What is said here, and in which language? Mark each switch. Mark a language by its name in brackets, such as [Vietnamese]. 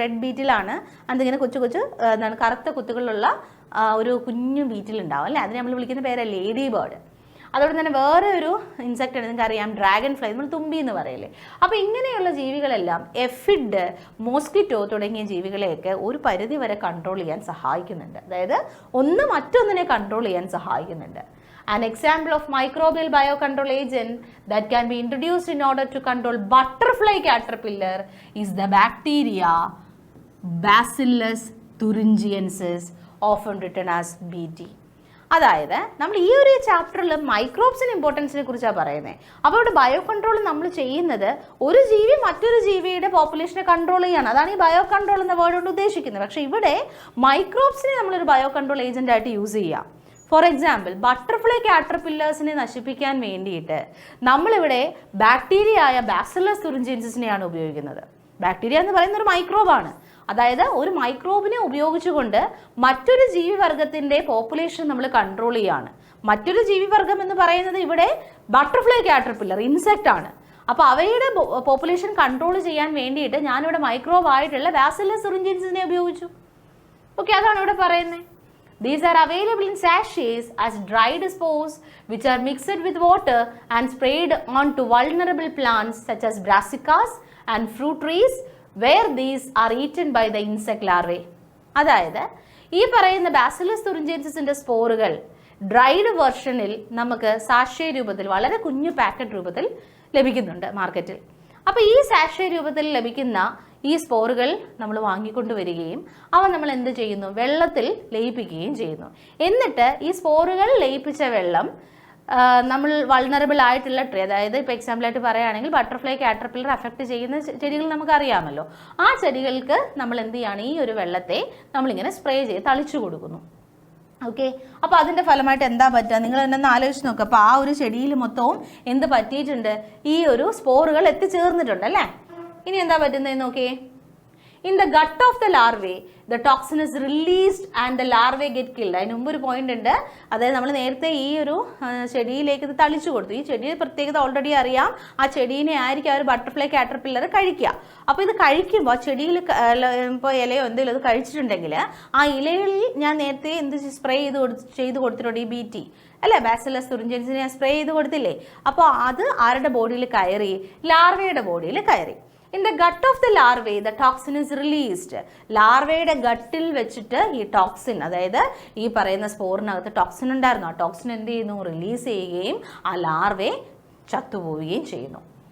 [Malayalam] Red ബീറ്റിലാണ് അതിങ്ങനെ കൊച്ചു എന്താണ് കറുത്ത കുത്തുകളുള്ള ഒരു കുഞ്ഞു ബീറ്റിൽ ഉണ്ടാവും അല്ലേ, അതിനെ നമ്മൾ വിളിക്കുന്ന പേര് ലേഡി ബേർഡ്. അതോടെ തന്നെ വേറെ ഒരു ഇൻസെക്റ്റ് ഉണ്ട്, നിങ്ങൾക്ക് അറിയാം, ഡ്രാഗൺ ഫ്ലൈ, നമ്മൾ തുമ്പി എന്ന് പറയില്ലേ. അപ്പോൾ ഇങ്ങനെയുള്ള ജീവികളെല്ലാം എഫിഡ്, മോസ്കിറ്റോ തുടങ്ങിയ ജീവികളെയൊക്കെ ഒരു പരിധി വരെ കൺട്രോൾ ചെയ്യാൻ സഹായിക്കുന്നുണ്ട്. അതായത് ഒന്ന് മറ്റൊന്നിനെ കൺട്രോൾ ചെയ്യാൻ സഹായിക്കുന്നുണ്ട്. [English] An example of microbial biocontrol agent that can be introduced in order to control butterfly caterpillar is the bacteria Bacillus thuringiensis, often written as BT. [Malayalam] അതായത് നമ്മൾ ഈ ഒരു ചാപ്റ്ററിൽ മൈക്രോബ്സിന് ഇമ്പോർട്ടൻസിനെ കുറിച്ചാണ് പറയുന്നത്. അപ്പോൾ ഇവിടെ ബയോ കൺട്രോൾ നമ്മൾ ചെയ്യുന്നത് ഒരു ജീവി മറ്റൊരു ജീവിയുടെ പോപ്പുലേഷനെ കൺട്രോൾ ചെയ്യാണ്. അതാണ് ഈ ബയോ കൺട്രോൾ എന്ന വേർഡ് കൊണ്ട് ഉദ്ദേശിക്കുന്നത്. പക്ഷേ ഇവിടെ മൈക്രോബ്സിനെ നമ്മളൊരു ബയോ കൺട്രോൾ ഏജന്റ് ആയിട്ട് യൂസ് ചെയ്യാം. [English] for example, [Malayalam] ബട്ടർഫ്ലൈ കാറ്റർപില്ലേഴ്സിനെ നശിപ്പിക്കാൻ വേണ്ടിയിട്ട് നമ്മളിവിടെ ബാക്ടീരിയ ആയ ബാസിലസ് തുറിഞ്ചിയൻസിനെയാണ് ഉപയോഗിക്കുന്നത്. ബാക്ടീരിയ എന്ന് പറയുന്ന ഒരു മൈക്രോബാണ്. അതായത് ഒരു മൈക്രോബിനെ ഉപയോഗിച്ചുകൊണ്ട് മറ്റൊരു ജീവിവർഗത്തിൻ്റെ പോപ്പുലേഷൻ നമ്മൾ കൺട്രോൾ ചെയ്യാണ്. മറ്റൊരു ജീവിവർഗം എന്ന് പറയുന്നത് ഇവിടെ ബട്ടർഫ്ലൈ കാറ്റർപില്ലർ ഇൻസെക്റ്റ് ആണ്. അപ്പോൾ അവയുടെ പോപ്പുലേഷൻ കൺട്രോൾ ചെയ്യാൻ വേണ്ടിയിട്ട് ഞാനിവിടെ മൈക്രോബായിട്ടുള്ള ബാസിലസ് തുറിഞ്ചിയൻസിനെ ഉപയോഗിച്ചു. ഓക്കെ, അതാണ് ഇവിടെ പറയുന്നത്. [English] These are available in sachets as dried spores which are mixed with water and sprayed onto vulnerable plants such as brassicas and fruit trees where these are eaten by the insect larvae. [Malayalam] അതായത് ഈ പറയുന്ന bacillus തുറിഞ്ചിയൻസിന്റെ സ്പോറുകൾ dried വെർഷനിൽ നമുക്ക് sachet രൂപത്തിൽ വളരെ കുഞ്ഞു packet രൂപത്തിൽ ലഭിക്കുന്നുണ്ട് മാർക്കറ്റിൽ. അപ്പോൾ ഈ സാഷേ രൂപത്തിൽ ലഭിക്കുന്ന ഈ സ്പോറുകൾ നമ്മൾ വാങ്ങിക്കൊണ്ടുവരികയും അവ നമ്മൾ എന്ത് ചെയ്യുന്നു, വെള്ളത്തിൽ ലയിപ്പിക്കുകയും ചെയ്യുന്നു. എന്നിട്ട് ഈ സ്പോറുകൾ ലയിപ്പിച്ച വെള്ളം നമ്മൾ വൾണറബിൾ ആയിട്ടുള്ള ട്രീ, അതായത് ഇപ്പോൾ എക്സാമ്പിളായിട്ട് പറയുകയാണെങ്കിൽ ബട്ടർഫ്ലൈ കാറ്റർപില്ലർ അഫക്റ്റ് ചെയ്യുന്ന ചെടികൾ നമുക്കറിയാമല്ലോ. ആ ചെടികൾക്ക് നമ്മൾ എന്ത് ചെയ്യുകയാണ്, ഈ ഒരു വെള്ളത്തെ നമ്മളിങ്ങനെ സ്പ്രേ ചെയ്ത് തളിച്ചു കൊടുക്കുന്നു. ഓക്കെ, അപ്പോൾ അതിൻ്റെ ഫലമായിട്ട് എന്താ പറ്റുക, നിങ്ങൾ തന്നെ ഒന്ന് ആലോചിച്ച് നോക്കുക. അപ്പോൾ ആ ഒരു ചെടിയിൽ മൊത്തവും എന്ത് പറ്റിയിട്ടുണ്ട്, ഈ ഒരു സ്പോറുകൾ എത്തിച്ചേർന്നിട്ടുണ്ട് അല്ലേ. ഇനി എന്താ പറ്റുന്നതെന്ന് നോക്കിയേ. [English] In the gut of the larvae, the toxin is released and the larvae get killed. [Malayalam] അതിന് മുമ്പ് ഒരു പോയിന്റ് ഉണ്ട്, അതായത് നമ്മൾ നേരത്തെ ഈ ഒരു ചെടിയിലേക്ക് ഇത് തളിച്ചു കൊടുത്തു. ഈ ചെടിയുടെ പ്രത്യേകത ഓൾറെഡി അറിയാം, ആ ചെടീനെ ആയിരിക്കും ആ ഒരു ബട്ടർഫ്ലൈ കാറ്റർപില്ലർ കഴിക്കുക. അപ്പോൾ ഇത് കഴിക്കുമ്പോൾ ചെടിയിൽ ഇപ്പോൾ ഇലയോ എന്തെങ്കിലും ഇത് കഴിച്ചിട്ടുണ്ടെങ്കിൽ ആ ഇലകളിൽ ഞാൻ നേരത്തെ എന്ത് സ്പ്രേ ചെയ്ത് കൊടുത്തിട്ടുണ്ട്, ഈ BT അല്ലേ, ബാസിലസ് തുറിഞ്ചൻസിനെ സ്പ്രേ ചെയ്ത് കൊടുത്തില്ലേ. അപ്പോൾ അത് ആരുടെ ബോഡിയിൽ കയറി, ലാർവയുടെ ബോഡിയിൽ കയറി. [English] In the gut of the larvae, the toxin is released. [Malayalam] ലാർവയുടെ ഗട്ടിൽ വെച്ചിട്ട് ഈ ടോക്സിൻ, അതായത് ഈ പറയുന്ന സ്പോറിനകത്ത് ടോക്സിൻ ഉണ്ടായിരുന്നു, ആ ടോക്സിൻ എന്ത് ചെയ്യുന്നു, റിലീസ് ചെയ്യുകയും ആ ലാർവയെ ചത്തുപോവുകയും ചെയ്യുന്നു.